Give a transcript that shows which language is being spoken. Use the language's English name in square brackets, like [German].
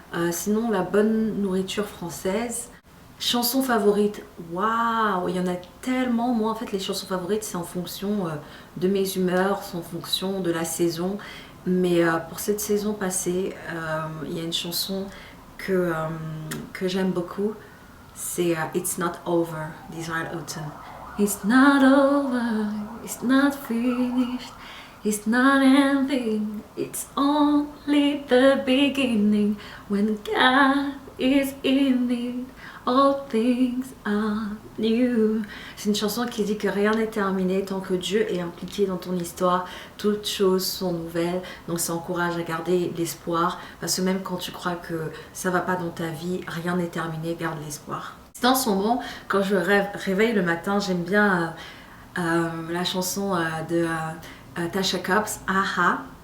[French] Sinon, la bonne nourriture française. Chanson favorite, waouh, il y en a tellement. Moi, en fait, les chansons favorites, c'est en fonction de mes humeurs, c'est en fonction de la saison. Mais pour cette saison passée, il y a une chanson que j'aime beaucoup. C'est It's Not Over d'Israel Houghton. [English] It's not over, it's not finished, it's not ending, it's only the beginning. When God is in it, all things are new. [French] C'est une chanson qui dit que rien n'est terminé tant que Dieu est impliqué dans ton histoire, toutes choses sont nouvelles. Donc ça encourage à garder l'espoir, parce que même quand tu crois que ça va pas dans ta vie, rien n'est terminé, garde l'espoir. Dans ce moment, quand je réveille le matin, j'aime bien la chanson de Tasha Cobbs, Aha.